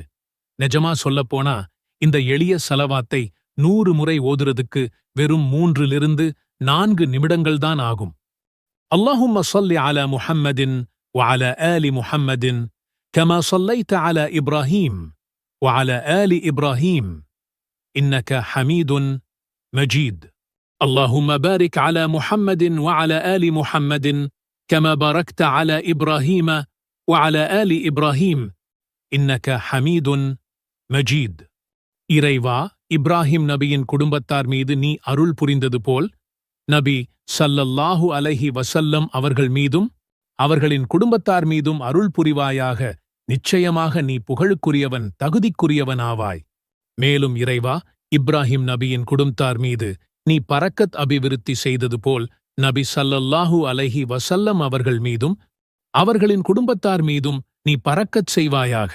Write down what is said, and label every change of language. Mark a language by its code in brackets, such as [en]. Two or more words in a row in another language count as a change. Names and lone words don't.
[ta] நிஜமா சொல்லப்போனா இந்த எளிய ஸலவாத்தை 100 முறை ஓதுறதுக்கு வெறும் 3 - 4 நிமிடங்கள்தான் ஆகும். [ar] اللهم صل على محمد وعلى آل محمد كما صليت على إبراهيم وعلى آل إبراهيم إنك حميد مجيد. اللهم بارك على محمد وعلى آل محمد كما باركت على إبراهيم وعلى آل إبراهيم إنك حميد مجيد. [ta] இறைவா, இப்ராஹிம் நபியின் குடும்பத்தார் மீது நீ அருள் புரிந்தது போல் நபி [ar] صلى الله عليه وسلم [ta] அவர்கள் மீதும் அவர்களின் குடும்பத்தார் மீதும் அருள் புரிவாயாக. நிச்சயமாக நீ புகழுக்குரியவன், தகுதிக்குரியவனாவாய். மேலும் இறைவா, இப்ராஹிம் நபியின் குடும்பத்தார் மீது நீ பரக்கத் அபிவிருத்தி செய்தது போல் நபி [ar] صلى الله عليه وسلم [ta] அவர்கள் மீதும் அவர்களின் குடும்பத்தார் மீதும் நீ பரக்கத் செய்வாயாக.